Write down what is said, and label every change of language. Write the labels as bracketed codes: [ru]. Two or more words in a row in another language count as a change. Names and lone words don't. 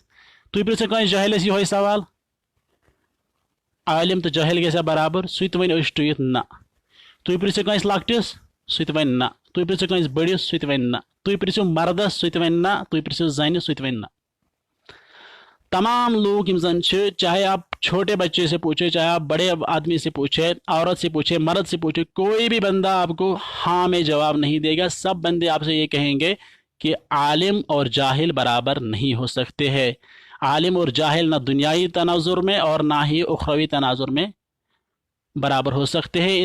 [ks] تُہۍ پرژھِو کٲنٛسہِ جٲہلس یِہوے سوال عالم تہٕ جٲہل گژھِ برابر سُہ تہِ وۄنۍ أچھ ٹُوِتھ نہ. تُہۍ پرژھِو کٲنٛسہِ لۄکٹِس سُہ تہِ وَنہِ نہ. تُہۍ پرژھِو کٲنٛسہِ بٔڑِس سُہ تہِ وَنہِ نہ. تُہۍ پرژھِو مردس سُہ تہِ وَنہِ نہ. تُہۍ پرژھِو زنہِ سُہ تہِ وَنہِ نہ. [ur] تمام لوگ [ks] یِم زن چھِ [ur] چاہے آپ چھوٹے بچے سے پوچھے چاہے آپ بڑے آدمی سے پوچھے عورت سے پوچھے مرد سے پوچھے کوئی بھی بندہ آپ کو ہاں میں جواب نہیں دے گا. سب بندے آپ سے یہ کہیں گے کہ عالم اور جاہل برابر نہیں ہو سکتے ہیں. عالم اور جاہل نہ دنیائی تناظر میں اور نہ ہی اخروی تناظر میں برابر ہو سکتے ہیں.